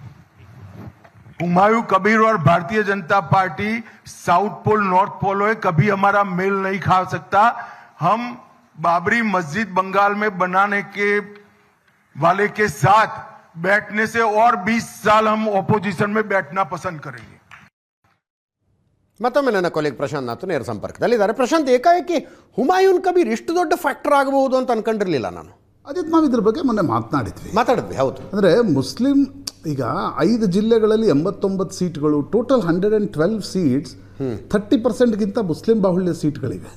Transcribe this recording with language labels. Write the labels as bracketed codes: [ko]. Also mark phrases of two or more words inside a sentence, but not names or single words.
[hi] हुमायूं कबीर और भारतीय जनता पार्टी [en] South Pole North Pole [hi] है, कभी हमारा मेल नहीं खा सकता। हम बाबरी मस्जिद बंगाल में बनाने के वाले के साथ बैठने से और 20 साल हम ऑपोजिशन में बैठना पसंद करेंगे। [kn] ಮತ್ತೊಮ್ಮೆ ನನ್ನ ಕೊಲೆಗೆ ಪ್ರಶಾಂತ್ ನಾಥ್ ನೇರ ಸಂಪರ್ಕದಲ್ಲಿದ್ದಾರೆ. ಪ್ರಶಾಂತ್, ಏಕಾಏಕಿ ಹುಮಾಯೂನ್ ಕಬೀರ್ ಇಷ್ಟು ದೊಡ್ಡ ಫ್ಯಾಕ್ಟರ್ ಆಗಬಹುದು ಅಂತ ಅನ್ಕೊಂಡಿರ್ಲಿಲ್ಲ ನಾನು. ಅದಿತ್ತು ನಾವು ಇದ್ರ ಬಗ್ಗೆ ಮೊನ್ನೆ ಮಾತನಾಡಿದ್ವಿ. ಹೌದು. ಅಂದರೆ ಮುಸ್ಲಿಂ ಈಗ 5 ಜಿಲ್ಲೆಗಳಲ್ಲಿ 89 ಸೀಟ್ಗಳು, [en] total 112 seats, [kn] 30%ಗಿಂತ ಮುಸ್ಲಿಂ ಬಾಹುಳ್ಯ ಸೀಟ್ಗಳಿವೆ.